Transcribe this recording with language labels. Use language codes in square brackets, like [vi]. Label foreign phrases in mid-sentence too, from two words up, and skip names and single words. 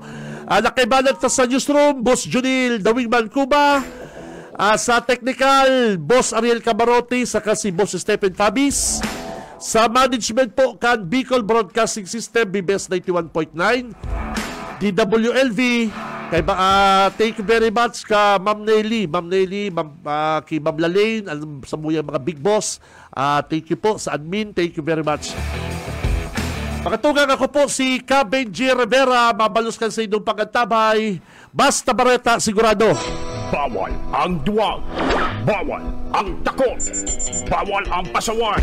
[bik] Nakaibalat sa newsroom, Boss Junil The Wingman Cuba. Sa technical, Boss Ariel Camarote, saka si Boss Stephen Fabis. Sa management po, kan Bicol Broadcasting System, BBS 91.9. DWLV, [en] thank you very much [bik] ka Ma'am Nelly, kay Ma'am Lalaine, sa muyang mga [en] big boss. Thank you [bik] po sa [en] admin, thank you very much. [bik] Pakatugang ako po si Benji Rivera, mabalos ka sa inyong pagkantabay. Basta Bareta, sigurado. Bawal ang duwag, bawal ang takot, bawal ang pasaway.